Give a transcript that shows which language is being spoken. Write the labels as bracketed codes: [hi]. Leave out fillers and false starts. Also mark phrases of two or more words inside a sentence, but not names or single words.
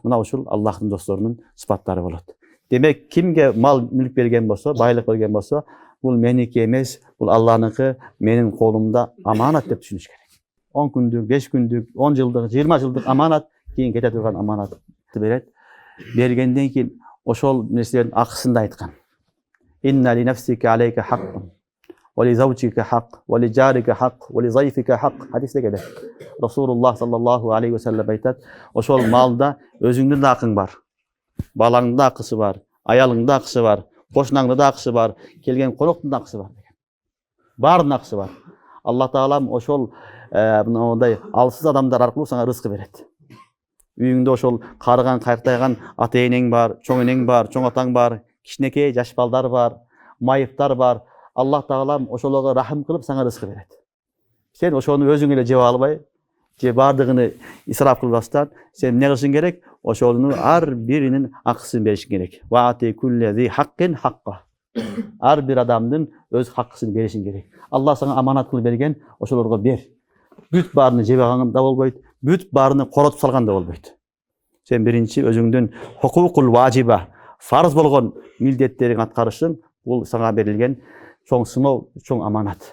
[ky] Мына ушул Аллахтын досторунун сыпаттары болот. Демек, кимге мал мүлк берген болсо, байлык берген болсо, бул меники эмес, бул Алланыкы, менин колумда аманат деп түшүнүш керек. 10 күндүк, 5 күндүк, 10 жылдык, 20 жылдык аманат, кийин кете турган аманатты берет. Бергенден кийин ошол нерселердин акысын да айткан. [ar] إن لنفسك عليك حقا ولزوجك حق ولجارك حق ولضيفك حق. [ky] Хадисте келет. Расулуллах [ar] صلى الله عليه وسلم [ky] айтат: ошол малда өзүңдүн да акың бар, балаңдын да акысы бар, аялыңдын да акысы бар, кошунаңдын да акысы бар, келген коноктун да акысы бар деген. Баарынын акысы бар. Алла таалам ошол мындай алсыз адамдар аркылуу сага рызкы берет. Үйүңдө ошол карыган, кайктайган ата энең бар, чоң энең бар, чоң атаң бар, кичинекей жаш балдар бар, майыптар бар. Аллах таалам ошолорго рахым кылып сага рызкы берет. Сен ошону өзүң эле жеп албай, же бардыгын исраф кылбастан, сен эмне кылышың керек? Ошонун ар биринин акысын беришиң керек. [ar] وآت كل ذي حق حقه. [ky] Ар бир адамдын өз хакысын беришиң керек. Алла сага аманат кылып берген, ошолорго бер. Бүт баарыны жеп алган да болбойт, бүт баарыны коротуп салган да болбойт. Сен биринчи өзүңдүн [ar] الحقوق الواجبة, [ky] фарз болгон милдеттериңди аткарышың, бул сага берилген чоң сыноо, чоң аманат.